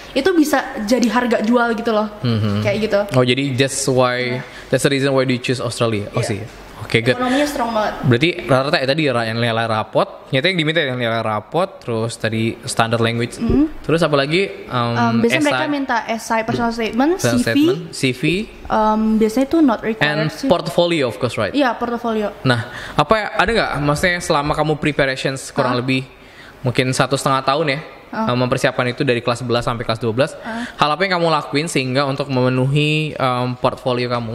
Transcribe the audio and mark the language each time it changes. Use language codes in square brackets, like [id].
[id] Itu bisa jadi harga jual gitu loh. Kayak gitu. [en] Oh, [id] jadi [en] that's the reason why you choose Australia. [id] Oh sih. Oke, good. Ekonominya strong banget. Berarti rata-rata tadi yang nilai rapot, nyata yang diminta yang nilai rapot, terus tadi standard language, terus apa lagi? Biasanya mereka minta essay, personal statement, CV. Biasanya itu [en] not required. And portfolio of course, right? [id] Iya, portfolio. Nah, ada nggak? Maksudnya selama kamu preparations kurang lebih mungkin 1,5 tahun ya, mempersiapkan itu dari kelas 11 sampai kelas 12, hal apa yang kamu lakuin sehingga untuk memenuhi portfolio kamu?